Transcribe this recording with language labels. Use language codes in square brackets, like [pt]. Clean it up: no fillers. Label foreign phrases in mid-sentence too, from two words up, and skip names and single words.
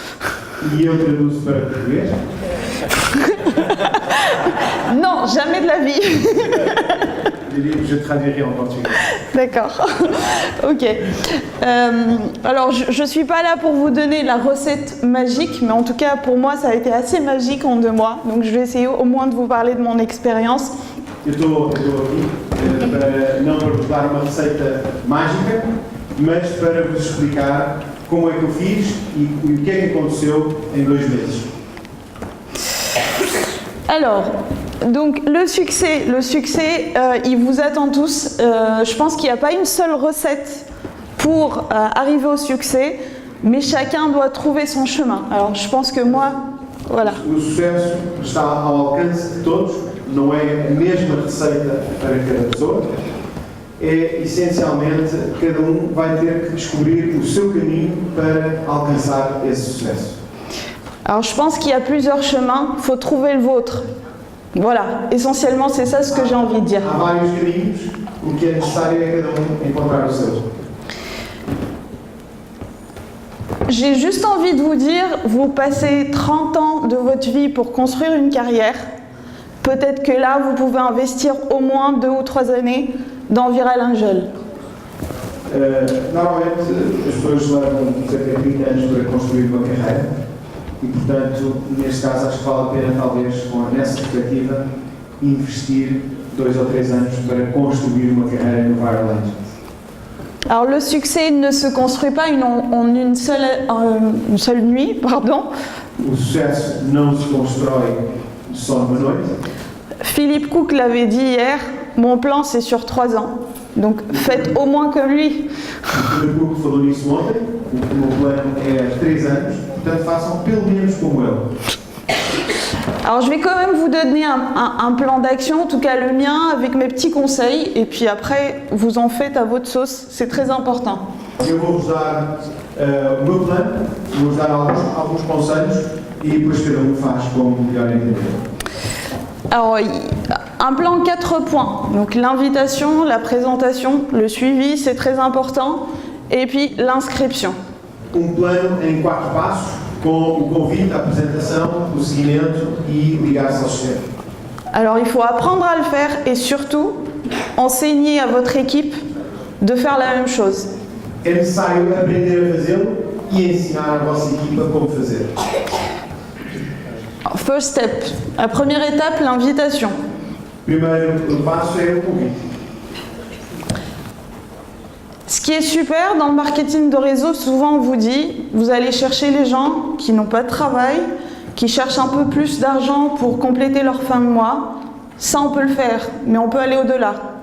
[fr] Non, jamais de la vie. Je traduirai en portugais. D'accord. Ok. Alors, je ne suis pas là pour vous donner la recette magique, mais en tout cas, pour moi, ça a été assez magique en 2 mois. Donc, je vais essayer au moins de vous parler de mon expérience. [pt] Eu estou aqui para não para vos dar uma receita mágica, mas para vos explicar como é que eu fiz e o que é que aconteceu em 2 meses. [fr] Alors, donc le succès, il vous attend tous. Je pense qu'il n'y a pas une seule recette pour arriver au succès, mais chacun doit trouver son chemin. Alors, je pense que moi, voilà. [pt] O sucesso está ao alcance de todos, não é a mesma receita para cada pessoa. É essencialmente cada vai ter que descobrir o seu caminho para alcançar esse sucesso. [fr] Alors je pense qu'il y a plusieurs chemins, il faut trouver le vôtre. Voilà, essentiellement c'est ça ce que j'ai envie de dire. [pt] Há vários caminhos, o que é necessário é cada encontrar o seu. [fr] J'ai juste envie de vous dire, vous passez 30 ans de votre vie pour construire une carrière. Peut-être que là, vous pouvez investir au moins 2 ou 3 années dans Viral Angel. [pt] Normalmente as pessoas levam cerca de 20 anos para construir uma carreira e, portanto, neste caso acho que vale a pena, talvez, nessa perspectiva, investir 2 ou 3 anos para construir uma carreira no Viral Angel. [fr] Alors le succès ne se construit pas en une seule nuit, pardon. [pt] O sucesso não se constrói só numa noite. [fr] Philippe Cook l'avait dit hier, mon plan c'est sur 3 ans. Donc faites au moins comme lui. [pt] Philippe Cook falou nisso ontem, o meu plano é 3 anos, portanto façam pelo menos como ele. [fr] Alors je vais quand même vous donner un plan d'action, en tout cas le mien, avec mes petits conseils, et puis après vous en faites à votre sauce, c'est très important. [pt] Eu vou-vos dar o meu plano, vou-vos dar alguns conselhos e depois cada faz como melhor entender. [fr] Alors un plan 4 points, donc l'invitation, la présentation, le suivi, c'est très important, et puis l'inscription. [pt] Plano em 4 passos, com o convite, a apresentação, o seguimento e ligar-se ao sistema. [fr] Alors il faut apprendre à le faire et surtout enseigner à votre équipe de faire la même chose. [pt] É necessário aprender a fazê-lo e ensinar a vossa equipa como fazer. [en] First step, [fr] la première étape, l'invitation. [pt] Primeiro passo é o convite. [fr] Ce qui est super dans le marketing de réseau, souvent on vous dit, vous allez chercher les gens qui n'ont pas de travail, qui cherchent un peu plus d'argent pour compléter leur fin de mois. Ça on peut le faire, mais on peut aller au-delà.